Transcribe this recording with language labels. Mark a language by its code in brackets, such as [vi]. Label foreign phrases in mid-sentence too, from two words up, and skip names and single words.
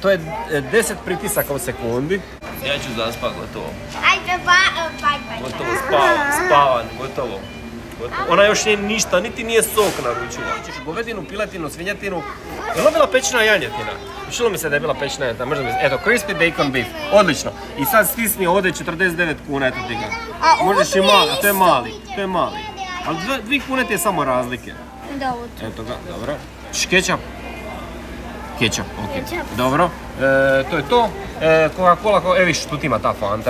[hr] To je 10 pritisaka u sekundi. Ja ću zaspat, gotovo. Ajde, bye. Gotovo, spavan, gotovo. Ona još nije ništa, niti nije sok naručila. Hoćeš govedinu, piletinu, svinjetinu. Je li bila pečena janjetina? Učilo mi se da je bila pečena janjetina, možda mi se... Eto, crispy bacon beef, odlično. I sad stisni ovdje 49 kuna, eto ti ga. Možeš i mali, to je mali. Ali 2 kune ti je samo razlike. Eto ga, dobro. Kečap, ok. Dobro, to je to. Coca-Cola, viš, tu ti ima ta Fanta.